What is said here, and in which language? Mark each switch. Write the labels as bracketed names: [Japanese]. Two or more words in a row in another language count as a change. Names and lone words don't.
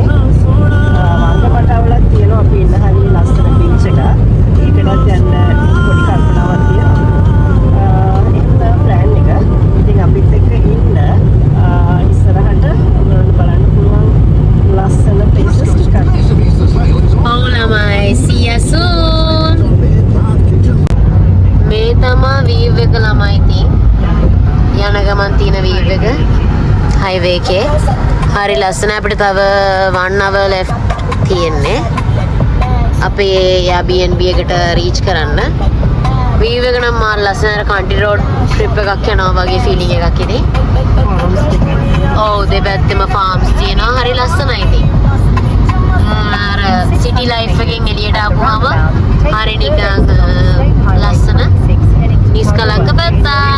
[Sinhala] වංගමට වල තියෙනවා අපි ඉන්න හරිය ලස්සන බීච් එක. ඒකටත් යන්න පොඩි කල්පනාවක් තියෙනවා. ඒක ප්ලෑන් එක. ඉතින් අපිත් එක්ක ඉන්න ඉස්සරහට ඔයගොල්ලෝ බලන්න පුළුවන් ලස්සන places ටිකක්. ඔව් ළමයි [English] see you soon. [Sinhala] මේ තමයි view එක ළමයි ඉතින් යන ගමන් තියෙන view එක highway එකේ හරි ලස්සන. අපිට තව [English] 1 hour left [Sinhala] තියෙන්නේ අපේ Airbnb එකට reach කරන්න. view එක නම් මාර ලස්සන [English] country road trip [Sinhala] එකක් යනවා වගේ feeling එකක් ඉතින්. ඔව් දෙපැත්තෙම farms තියෙනවා හරි ලස්සනයි ඉතින්. අර [English] city life [Sinhala] එකෙන් එළියට ආපුවම හරි නිකන් ලස්සන නිස්කලංක පැත්තක්.